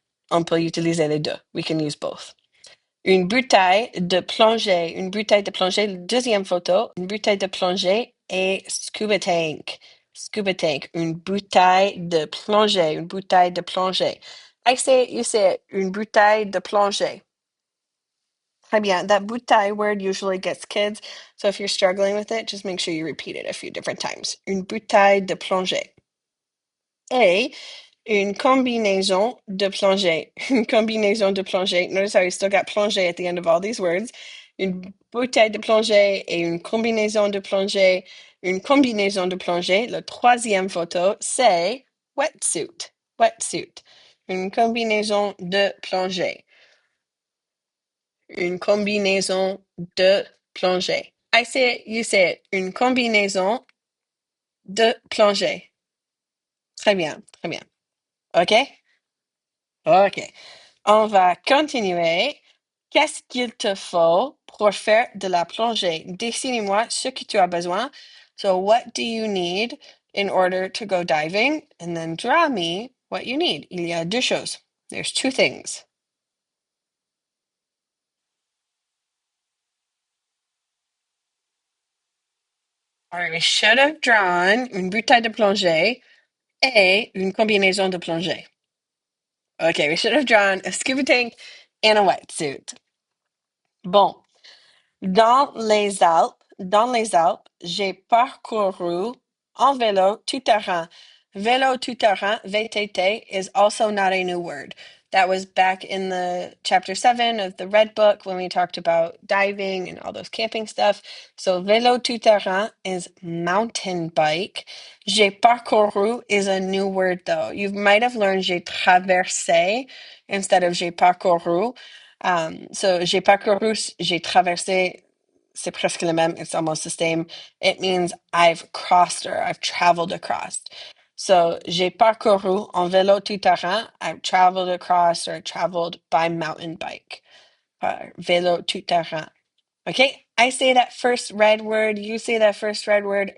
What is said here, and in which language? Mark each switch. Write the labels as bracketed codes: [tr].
[fr] On peut utiliser les deux. [en] We can use both. [fr] Une bouteille de plongée. Une bouteille de plongée. Deuxième photo. Une bouteille de plongée et [en] scuba tank. Scuba tank. [fr] Une bouteille de plongée. Une bouteille de plongée. [en] I say it, you say it. [fr] Une bouteille de plongée. Très bien. [en] That bouteille word usually gets kids. So if you're struggling with it, just make sure you repeat it a few different times. [fr] Une bouteille de plongée. Et une combinaison de plongée. Une combinaison de plongée. [en] Notice how you still got plongée at the end of all these words. [fr] Une bouteille de plongée et une combinaison de plongée. Une combinaison de plongée. La troisième photo, c'est [en] wetsuit. Wetsuit. [fr] Une combinaison de plongée. Une combinaison de plongée. [en] I say it, you say it. [fr] Une combinaison de plongée. Très bien, très bien. OK? OK. On va continuer. Qu'est-ce qu'il te faut pour faire de la plongée? Décris-moi ce que tu as besoin. [en] So what do you need in order to go diving? And then draw me what you need. [fr] Il y a deux choses. [en] There's two things. I should have drawn [fr] une bouteille de plongée [en] et une combinaison de plongée. Okay, we should have drawn a scuba tank and a wetsuit. [fr] Bon, dans les Alpes, j'ai parcouru en vélo tout-terrain. [en] Vélo tout-terrain, VTT, is also not a new word. That was back in the chapter 7 of the Red Book when we talked about diving and all those camping stuff. So vélo tout-terrain is mountain bike. J'ai parcouru is a new word though. You might have learned j'ai traversé instead of j'ai parcouru. [fr] So j'ai parcouru, j'ai traversé, c'est presque le même. [en] It's almost the same. It means I've crossed or I've traveled across. [fr] So j'ai parcouru en vélo tout-terrain. [en] I've traveled across or traveled by mountain bike. Vélo tout-terrain. Okay, I say that first red word. You say that first red word.